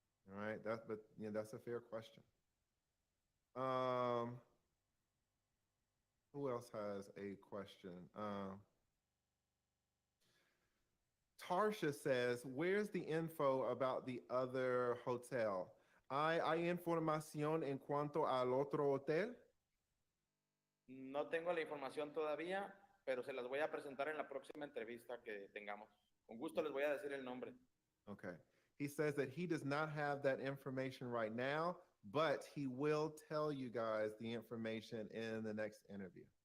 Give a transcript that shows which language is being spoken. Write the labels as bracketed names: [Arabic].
[English] All right, that's a fair question. Who else has a question? Tarsha says, where's the info about the other hotel? [Spanish] ¿Hay información en cuanto al otro hotel? No tengo la información todavía, pero se las voy a presentar en la próxima entrevista que tengamos. Con gusto les voy a decir el nombre. [English] Okay. He says that he does not have that information right now, but he will tell you guys the information in the next interview.